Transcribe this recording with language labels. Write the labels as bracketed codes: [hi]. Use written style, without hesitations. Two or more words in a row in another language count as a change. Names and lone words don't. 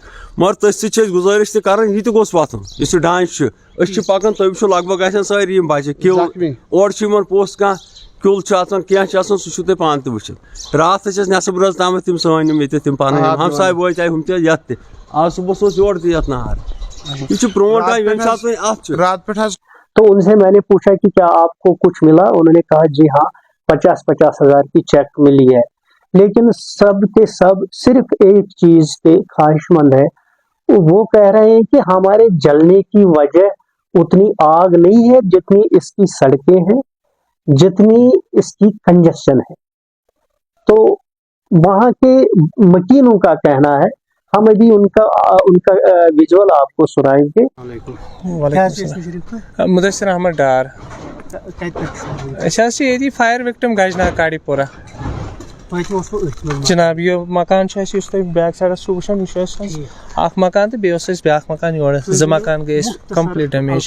[ks] مگر تٔتھۍ سۭتۍ چھِ أسۍ گُزٲرِش تہِ کران یہِ تہِ گوٚژھ وۄتھُن یُس یہِ ڈانٛچہِ چھُ أسۍ چھِ پکان تُہۍ وٕچھِو لگ بگ آسن سٲری یِم بچہِ کِل اورٕ چھُ یِمن پوٚژھ کانٛہہ کیُل چھُ آسان کینٛہہ چھُ آسان سُہ چھُو تُہۍ پانہٕ تہِ وٕچھِتھ. راتھ ٲسۍ أسۍ نٮ۪صٕب رٲژ تامَتھ تِم سٲنۍ یِم ییٚتٮ۪تھ تِم پنٕنۍ ہمساے بٲژ آیہِ ہُم تہِ یتھ تہِ آز صُبحس اوس یورٕ تہِ یتھ نار. یہ چھُ پرون ٹایم ییٚمہِ ساتہٕ وۄنۍ اتھ چھُ رات پٮ۪ٹھ حظ. [ur] تو ان سے میں نے پوچھا کہ کیا آپ کو کچھ ملا. انہوں نے کہا جی ہاں 50 ہزار کی چیک ملی ہے. لیکن سب کے سب صرف ایک چیز پہ خواہش مند ہے. وہ کہہ رہے ہیں کہ ہمارے جلنے کی وجہ اتنی آگ نہیں ہے جتنی اس کی سڑکیں ہیں جتنی اس کی کنجسشن ہے. تو وہاں کے مکینوں کا کہنا ہے. ہم ابھی ان کا ویژول آپ کو سنائیں گے. مدثر احمد ڈار. [ks] أسۍ حظ چھِ ییٚتی [en] fire victim [ks] گجنا کاڑی پورہ. جناب یہ مکان اَسہِ یُس تُہۍ [en] back sides [ks] چھُو وٕچھان یہِ چھُ اَسہِ اکھ مکان تہٕ بیٚیہِ اوس اَسہِ بیٛاکھ مکان یورٕ 2 مکان گٔے اَسہِ [en] complete damage.